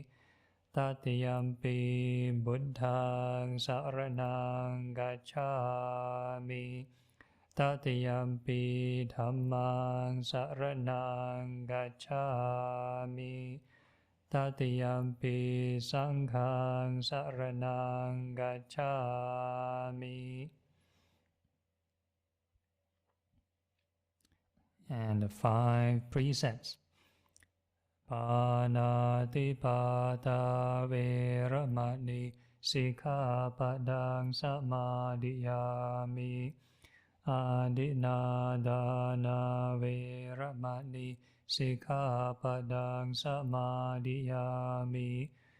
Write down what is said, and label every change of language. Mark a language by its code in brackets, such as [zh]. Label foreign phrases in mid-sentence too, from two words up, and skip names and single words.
[pi] Tatiyampi buddhaṃ saraṇaṃ gacchāmi. Tatiyampi dhammang saraṇaṃ gacchāmi. Tatiyampi sanghang saraṇaṃ gacchāmi. [en] And the 5 precepts. [pi] Pāṇātipada veramani sikkhapadang samadhiyāmi. Adinādāna veramani sikkhapadang samadhiyāmi.